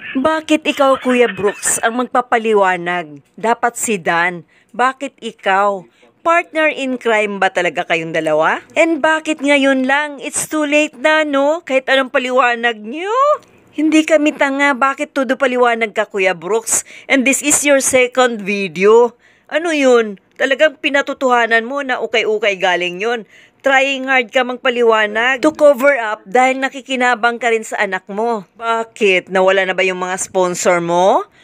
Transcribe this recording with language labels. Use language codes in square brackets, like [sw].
[tl] Bakit ikaw, Kuya Brooks, ang magpapaliwanag? Dapat si Dan. Bakit ikaw? Partner in crime ba talaga kayong dalawa? And bakit ngayon lang? [en] It's too late [tl] na, no? Kahit anong paliwanag niyo? Hindi kami tanga. Bakit todo paliwanag ka, Kuya Brooks? [en] And this is your second video. [tl] Ano yun? Talagang pinatutuhanan mo na ukay-ukay galing yun. Trying hard ka magpaliwanag [en] to cover up [tl] dahil nakikinabang ka rin sa anak mo. Bakit? Nawala na ba yung mga sponsor mo?